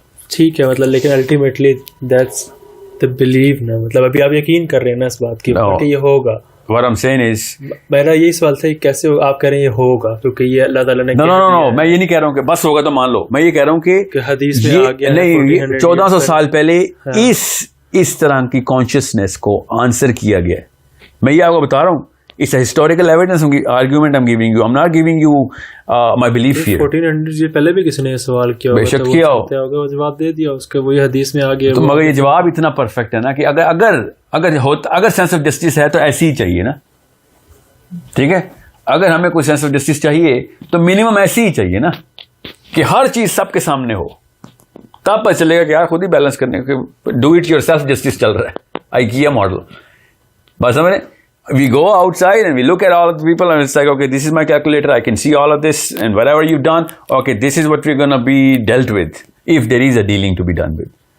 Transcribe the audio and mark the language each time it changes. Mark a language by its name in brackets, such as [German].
[Urdu] ٹھیک ہے, مطلب لیکن [English] ultimately that's the believe [Urdu] نا, مطلب ابھی آپ یقین کر رہے ہیں نا اس بات کی کہ یہ ہوگا. [English] What I'm saying is [Urdu] میرا یہی سوال تھا کیسے آپ کہہ رہے ہیں یہ ہوگا, کیونکہ یہ اللہ تعالیٰ نے no, میں یہ نہیں کہہ رہا ہوں کہ بس ہوگا تو مان لو. میں یہ کہہ رہا ہوں کہ حدیث میں آ گیا نہیں, 1400 سال پہلے اس طرح کی کانشیسنیس کو آنسر کیا گیا ہے. میں یہ آپ کو بتا رہا ہوں, [English] it's a historical evidence argument I'm giving you. I'm not giving you my belief here. [Urdu] 1400 سے پہلے بھی کسی نے یہ سوال کیا بے شک کیا ہوگا, وہ جواب دے دیا اس کا, وہی حدیث میں آ گیا. تو مگر یہ جواب اتنا پرفیکٹ ہے نا کہ اگر سینس آف جسٹس ہے تو ایسی ہی چاہیے نا. ٹھیک ہے, اگر ہمیں کوئی سینس آف جسٹس چاہیے تو منیمم ایسی ہی چاہیے نا کہ ہر چیز سب کے سامنے ہو. تب پتہ چلے گا کہ یار خود ہی بیلنس کرنے کے [English] do it yourself [Urdu] justice چل رہا ہے, IKEA ماڈل. بس سمجھ رہے, [English] we go outside and we look at all of the people and it's like, okay, this is my calculator, I can see all of this and whatever you've done, okay, this is what we're going to be dealt with if there is a dealing to be done with.